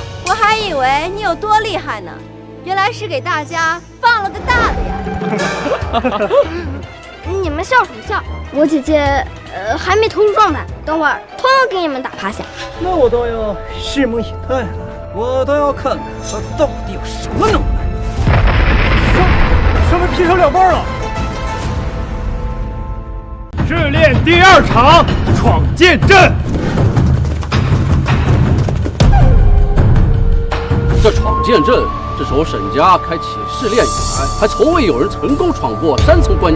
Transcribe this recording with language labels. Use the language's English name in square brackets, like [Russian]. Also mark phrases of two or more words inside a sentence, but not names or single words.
[Chinese] 我還以為你有多厲害呢，原來是給大家放了個大的呀。你們笑什麼笑？我姐姐還沒投入狀態，等會兒通通給你們打趴下。那我倒要拭目以待了，我倒要看看他到底有什麼能耐。上面劈成兩半了。試煉第二場，闖劍陣。這闖劍陣，這是我沈家開啟試煉以來，還從未有人成功闖過3層關卡。